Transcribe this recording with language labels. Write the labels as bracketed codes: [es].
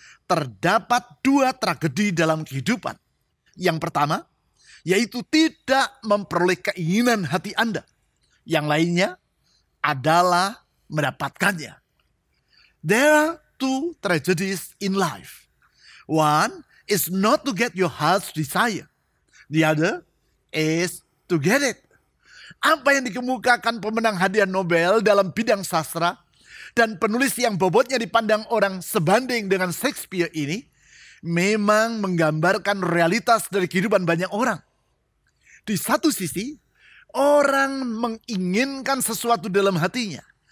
[id] Terdapat 2 tragedi dalam kehidupan. Yang pertama, yaitu tidak memperoleh keinginan hati Anda. Yang lainnya adalah mendapatkannya. [en] There are 2 tragedies in life. One is not to get your heart's desire. The other is to get it. [id] Apa yang dikemukakan pemenang hadiah Nobel dalam bidang sastra dan penulis yang bobotnya dipandang orang sebanding dengan Shakespeare ini memang menggambarkan realitas dari kehidupan banyak orang. Di satu sisi, orang menginginkan sesuatu dalam hatinya.